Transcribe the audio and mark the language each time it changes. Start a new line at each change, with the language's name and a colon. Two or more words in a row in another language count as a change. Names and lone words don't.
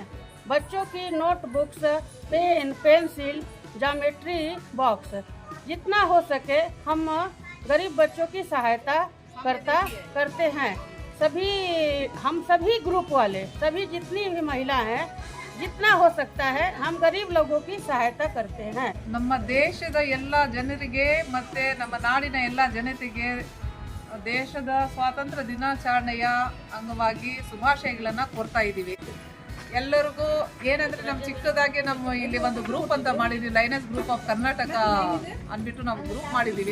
Hindi: बच्चों की नोटबुक्स, पेन, पेंसिल,
English: geometry box,
Hindi: जितना हो सके हम गरीब बच्चों की सहायता करते हैं। हम सभी ग्रुप वाले, सभी जितनी भी महिला हैं, जितना हो सकता है हम गरीब लोगों की सहायता करते हैं।
Kannada: ನಮ್ಮ ದೇಶದ ಎಲ್ಲ ಜನರಿಗೆ ಮತ್ತೆ ನಮ್ಮ ನಾಡಿನ ಎಲ್ಲ ಜನತೆಗೆ ದೇಶದ ಸ್ವಾತಂತ್ರ್ಯ ದಿನಾಚರಣೆಯ ಅಂಗವಾಗಿ ಶುಭಾಶಯಗಳನ್ನು ಕೋರ್ತಾ ಇದ್ದೀವಿ. ಎಲ್ಲರಿಗೂ ಏನಂದ್ರೆ ನಮ್ಮ ಚಿಕ್ಕದಾಗಿ ನಮ್ಮ ಇಲ್ಲಿ ಒಂದು ಗ್ರೂಪ್ ಅಂತ ಮಾಡಿದ್ವಿ, ಲಯನ್ಸ್ ಗ್ರೂಪ್ ಆಫ್ ಕರ್ನಾಟಕ ಅಂದ್ಬಿಟ್ಟು ನಾವು ಗ್ರೂಪ್ ಮಾಡಿದ್ದೀವಿ.